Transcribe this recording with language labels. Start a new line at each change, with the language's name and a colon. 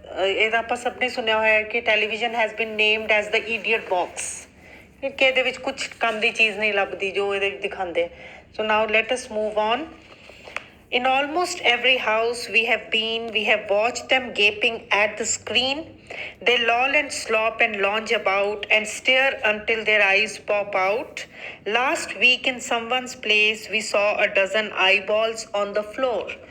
Punjabi: ਇਹਦਾ ਆਪਾਂ ਸਭ ਨੇ ਸੁਣਿਆ ਹੋਇਆ ਕਿ
English: television has been named as the idiot box.
Punjabi: ਕਿ ਇਹਦੇ ਵਿੱਚ ਕੁਝ ਕੰਮ ਦੀ ਚੀਜ਼ ਨਹੀਂ ਲੱਭਦੀ ਜੋ ਇਹਦੇ ਵਿੱਚ ਦਿਖਾਉਂਦੇ.
English: So now let us move on. In almost every house we have watched them gaping at the screen. They loll and slop and lounge about and stare until their eyes pop out. Last week in someone's place we saw a dozen eyeballs on the floor.